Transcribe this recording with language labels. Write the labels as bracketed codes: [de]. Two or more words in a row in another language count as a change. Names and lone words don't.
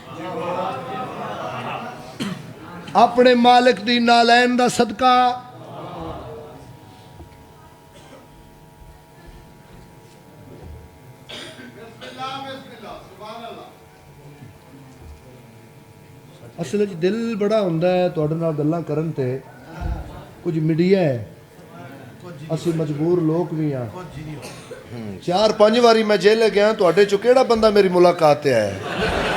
[pa] اپنے مالک دی نالین دا صدقہ، اصل دل بڑا ہوندا ہے تواڈے نال گلاں کرن تے، کچھ میڈیا ہے، اسی مجبور لوگ بھی ہیں، 4-5 واری میں جیلے گیا تواڈے چوں کیڑا بندہ میری ملاقات تے آیا ہے؟